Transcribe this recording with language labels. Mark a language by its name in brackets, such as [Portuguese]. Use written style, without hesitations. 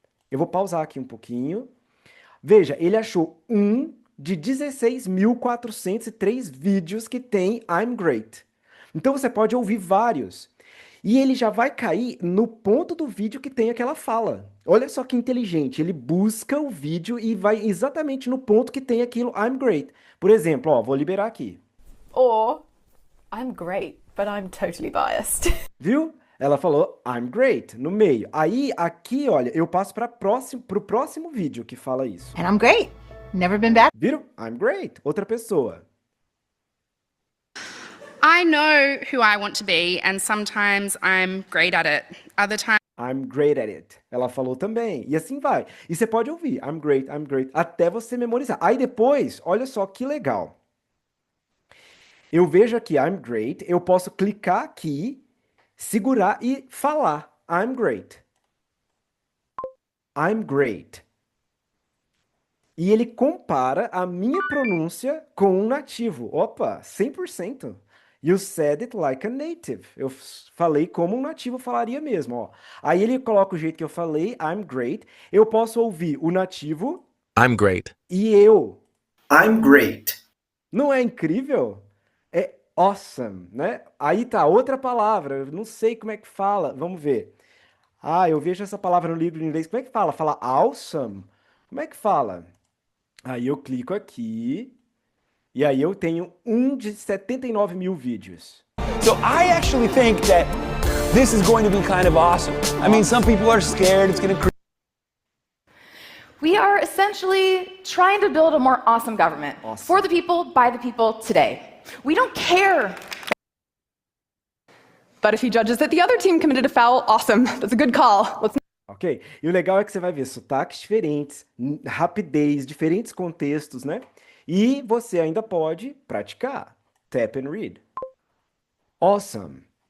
[Portuguese] Eu vou pausar aqui um pouquinho. Veja, ele achou um de 16.403 vídeos que tem I'm great. Então você pode ouvir vários. E ele já vai cair no ponto do vídeo que tem aquela fala. Olha só que inteligente. Ele busca o vídeo e vai exatamente no ponto que tem aquilo I'm great. Por exemplo, ó, vou liberar aqui. [English] Or, I'm great, but I'm totally biased. [Portuguese] Viu? Ela falou I'm great no meio. Aí, aqui, olha, eu passo para pro próximo vídeo que fala isso. [English] And I'm great. Never been bad. [Portuguese] Viram? I'm great. Outra pessoa. [English] I know who I want to be, and sometimes I'm great at it. Other times, I'm great at it. [Portuguese] Ela falou também. E assim vai. E você pode ouvir I'm great, até você memorizar. Aí depois, olha só que legal. Eu vejo aqui I'm great, eu posso clicar aqui, segurar e falar I'm great. I'm great. E ele compara a minha pronúncia com um nativo. Opa, 100%. [English] You said it like a native. [Portuguese] Eu falei como um nativo falaria mesmo, ó. Aí ele coloca o jeito que eu falei, I'm great. Eu posso ouvir o nativo. [English] I'm great. [Portuguese] E eu. I'm great. Não é incrível? É awesome, né? Aí tá outra palavra, eu não sei como é que fala. Vamos ver. Eu vejo essa palavra no livro em inglês. Como é que fala? Fala awesome? Como é que fala? Aí eu clico aqui. E aí eu tenho um de 79 mil vídeos. [English] So I actually think that this is going to be kind of awesome. I mean, some people are scared it's going to We are essentially trying to build a more awesome government. Awesome. For the people, by the people, today. We don't care. But if he judges that the other team committed a foul, awesome. That's a good call. Let's... Ok? [Portuguese] E o legal é que você vai ver sotaques diferentes, rapidez, diferentes contextos, né? E você ainda pode praticar. [English] Tap and read. Awesome.